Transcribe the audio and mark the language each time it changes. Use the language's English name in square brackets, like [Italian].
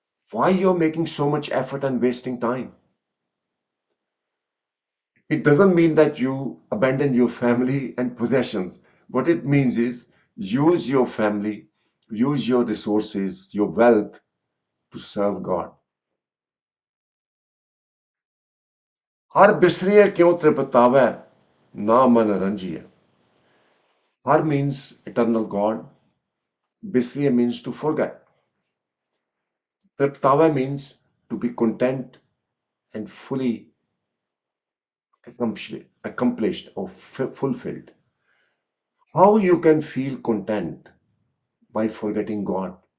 [English] Why you're making so much effort and wasting time? It doesn't mean that you abandon your family and possessions. What it means is use your family, use your resources, your wealth to serve God. [Punjabi] हर बिसरिए क्यों तृपतावै ना मन रंजिए. [English] Har means eternal God. Bisriya means to forget. Triptava means to be content and fully accomplished or fulfilled. How you can feel content by forgetting God?